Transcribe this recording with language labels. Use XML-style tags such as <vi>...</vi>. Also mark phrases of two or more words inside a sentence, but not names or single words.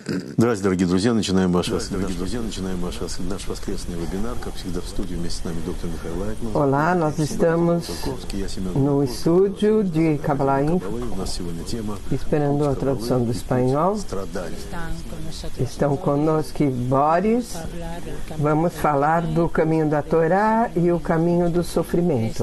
<ru>Здравствуйте, дорогие друзья. Начинаем наш воскресный вебинар. Как всегда, в студии вместе с нами доктор Михаил Лайтман.</ru> <pt>Olá, nós estamos no estúdio de Kabbalah Info, esperando a tradução do espanhol. Estão conosco Boris. Vamos falar do caminho da Torá e o caminho do sofrimento.</pt>